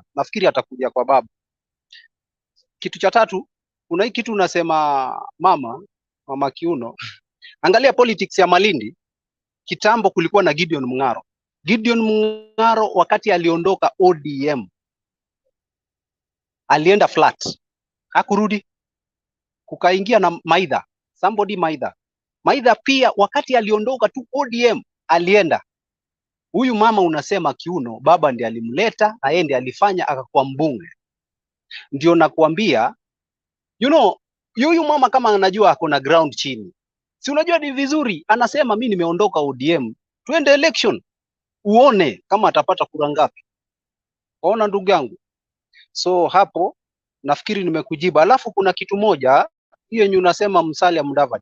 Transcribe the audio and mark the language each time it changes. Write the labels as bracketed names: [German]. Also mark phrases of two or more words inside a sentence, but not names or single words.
[Swahili] Nafikiri atakuja kwa baba. Kitu cha tatu, kuna hii kitu unasema mama Kiuno. Angalia politics ya Malindi. Kitambo kulikuwa na Gideon Mung'aro. Gideon Mung'aro wakati aliondoka ODM alienda flat. Hakurudi. Kukaingia na Maitha. Somebody Maitha. Maitha pia wakati aliondoka tu ODM alienda. Huyu mama unasema Kiuno, baba ndiye alimleta na yeye ndiye alifanya akakuwa mbunge. Ndio nakwambia, [English] you know, [Swahili] huyu mama kama anajua ako na ground chini. Si unajua ni vizuri, anasema mimi nimeondoka ODM, twende election. Uone kama atapata kura ngapi. Waona ndugu yangu? So hapo nafikiri nimekujiba. Alafu kuna kitu moja, hiyo yenye unasema Musalia Mudavadi.